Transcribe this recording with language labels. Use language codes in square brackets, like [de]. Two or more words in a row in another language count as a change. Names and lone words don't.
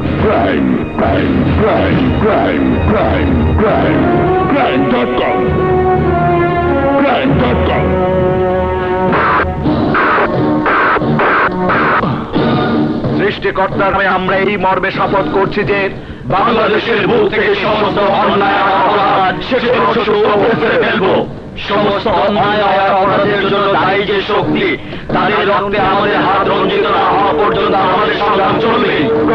[en] crime, crime, crime, crime, crime, crime, crime.com, crime.com। [bn] সৃষ্টিকর্তার নামে আমরা এই মর্মে শপথ করছি যে বাংলাদেশের বুক থেকে সমস্ত অন্যায় আর অপরাধ শেষ করে ফেলবো। সমস্ত অন্যায় আর অপরাধের জন্য দায়ী যে শক্তি, তাদের রক্তে আমাদের হাত রঞ্জিত না হওয়া পর্যন্ত আমাদের সংগ্রাম চলবে।